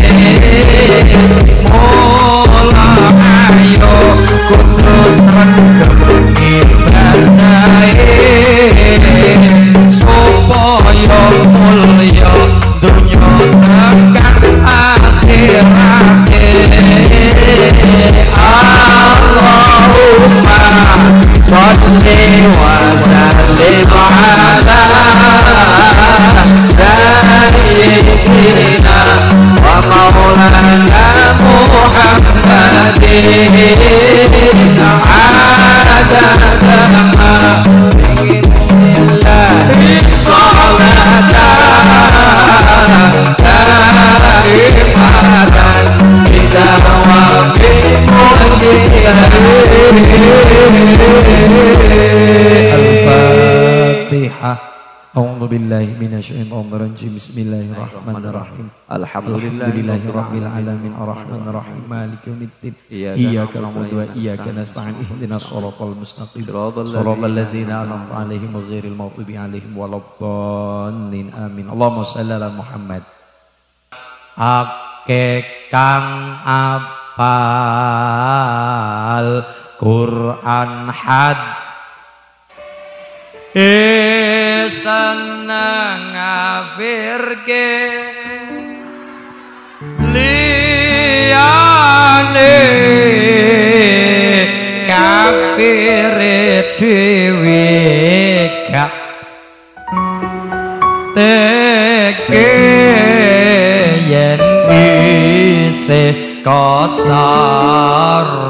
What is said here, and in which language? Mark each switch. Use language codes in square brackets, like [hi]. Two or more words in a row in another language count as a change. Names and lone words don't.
[jv] mula ayo kudu sregep ngibadahe supaya mulya dunya tekan akhirate. [ar] اللهم صل وسلم على سيدنا ومولانا محمد عدد ما في علم الله صلاة دائمة بدوام الفاتحة. أعوذ بالله من الشيطان الرجيم. بسم الله الرحمن الرحيم. الحمد لله رب العالمين الرحمن الرحيم مالك يوم الدين. إياك نعبد وإياك نستعين اهدنا الصراط المستقيم صراط الذين أنعمت عليهم غير المغضوب عليهم ولا الضالين. آمين. اللهم صل على محمد. [jv] Ake kang apal Quran had seneng ngafirke liyane kafir dhewe gak teke yen isih kotor